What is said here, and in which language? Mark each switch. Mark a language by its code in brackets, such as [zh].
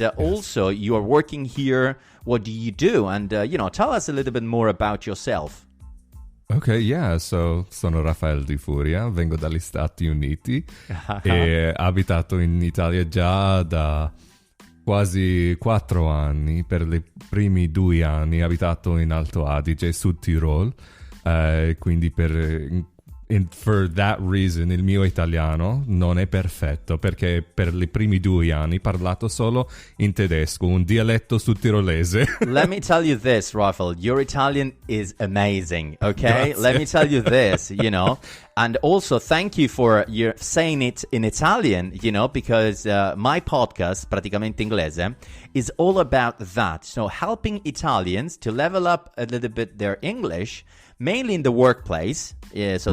[en] and also you are working here. What do you do? And, tell us a little bit more about yourself. [it] Ok, yeah, so sono Rafael Di Furia, vengo dagli Stati Uniti e abitato in Italia già da quasi 4 anni. Per i primi 2 anni ho abitato in Alto Adige, Sud Tirol, quindi [en] for that reason [it] il mio italiano non è perfetto, perché per i primi 2 anni ho parlato solo in tedesco, un dialetto sudtirolese. [en] Let me tell you this, Rafael, your Italian is amazing, okay? [it] Grazie. [en] Let me tell you this, and also thank you for your saying it in Italian, because my podcast, Praticamente Inglese, is all about that. So helping Italians to level up a little bit their English, mainly in the workplace, so